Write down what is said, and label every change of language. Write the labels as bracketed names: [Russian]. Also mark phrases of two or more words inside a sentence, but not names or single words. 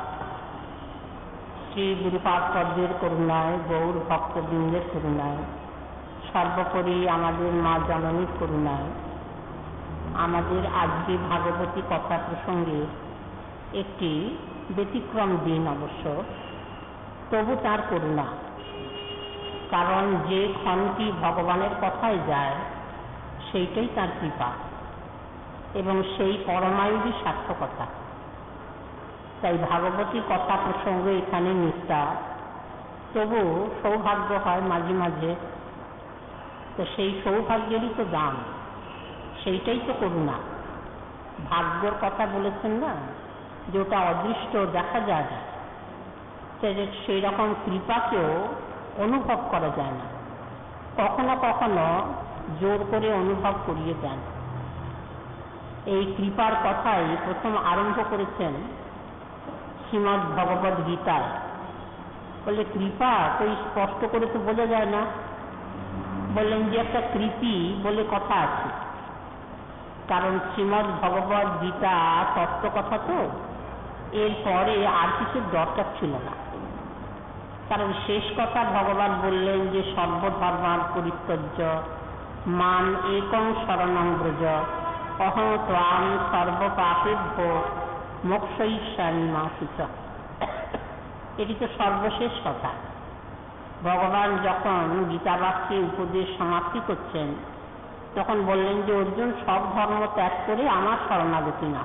[Bangla] শ্রী গুরুপাদ পদ্মের করুণায়, গৌর ভক্তবৃন্দের করুণায়, সর্বোপরি আমাদের মা জননীর করুণায় আমাদের আজকে ভাগবতী কথা প্রসঙ্গে একটি ব্যতিক্রম দিন অবশ্য, তবু তার করুণা। কারণ যে ক্ষণটি ভগবানের কথায় যায় সেইটাই তার কৃপা এবং সেই পরমায়ুরী সার্থকতা। তাই ভাগবতী কথা প্রসঙ্গ এখানে নিষ্ঠা, তবু সৌভাগ্য হয় মাঝে মাঝে, তো সেই সৌভাগ্যেরই তো দাম, সেইটাই তো করুণা। ভাগ্যর কথা বলেছেন না, যে ওটা অদৃষ্ট দেখা যায় না, সেই রকম কৃপাকেও অনুভব করা যায় না, কখনো কখনো জোর করে অনুভব করিয়ে দেন। এই কৃপার কথাই প্রথম আরম্ভ করেছেন শ্রীমদ্ ভগবদ গীতায়। বলে কৃপা তো স্পষ্ট করে তো বোঝা যায় না, বললেন যে একটা কৃপি বলে কথা আছে। কারণ শ্রীমদ্ ভগবদ গীতা তত্ত্ব কথা তো, এরপরে আর কিছুর দরকার ছিল না। কারণ শেষ কথা ভগবান বললেন যে [Sanskrit] সর্বধর্মাণ পরিত্যজ্য মাম একং শরণং ব্রজ অহং ত্বাং সর্বপাপেভ্যো মোক্ষয়িষ্যামি মা শুচঃ। [Bangla] এটি তো সর্বশেষ কথা। ভগবান যখন গীতাবাক্যে উপদেশ সমাপ্তি করছেন তখন বললেন যে অর্জুন সব ধর্ম ত্যাগ করে আমার শরণাগতি না।